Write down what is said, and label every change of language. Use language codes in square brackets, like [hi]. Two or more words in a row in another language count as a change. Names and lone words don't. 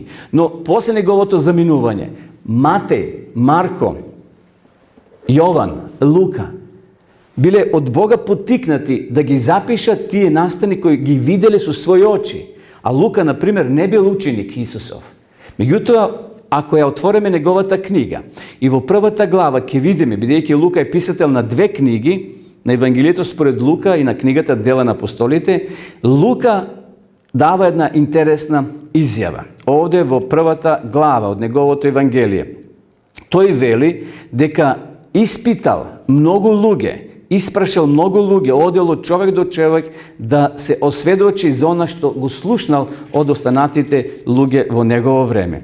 [mk] No, posle njegovo to zaminuvanje, Matej, Marko, Jovan, Luka, bile od Boga potiknati da gi zapiša tije nastani koji gi vidjeli su svoje oči. A Luka, na primjer, ne bil učenik Isusov. Međutim, ako je otvorena njegovata knjiga i vo prvata glava ke vidime, бидејќи Luka je pisatelj na dve knjigi, na Евангелието според Лука и на книгата Дела на апостолите, Лука дава една интересна изјава. Овде во првата глава од неговото Евангелие. Тој вели дека испитал многу луѓе, испрашал многу луѓе, одел од човек до човек да се осведочи за она што го слушнал од останатите луѓе во негово време.